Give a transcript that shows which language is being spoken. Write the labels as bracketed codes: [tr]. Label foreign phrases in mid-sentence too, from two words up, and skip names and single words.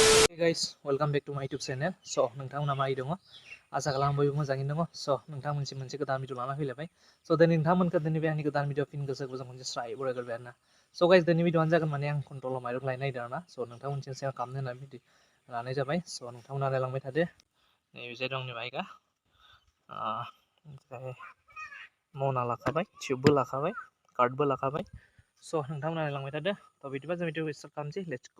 [en] Hey guys, welcome back to my YouTube channel. [brx] So नोंथांमोना मारै दङ? आसा खालामो बयबो मोजाङैनो दङ. So नोंथांमोनसिम मोनसे गोदान भिडिअ लाना फैलायबाय. So दिनै नोंथांमोनखौ दिनै बे आंनि गोदान भिडिअ फिन गोसोखौ जों मोनसे स्राय बरायग्रोबाय आरोना. [en] So guys [brx] दिनै भिडिअआनो जागोन माने आं कन्ट्रलाव माइरं लायनो नागिरदों आरोना. So नोंथांमोनसिम शेयार खालामनो होननानै भिडिअ लानाय जाबाय. So नोंथांमोना नायलांबाय थादो. नैबे जे दं आंनि बाइकआ. ओमफ्राय मना लाखाबाय, टिउबबो लाखाबाय, कार्डबो लाखाबाय. So नोंथांमोना नायलांबाय थादो. थ' बिदिबा जों भिडिअखौ स्टार्ट खालामसै. [en] Let's go.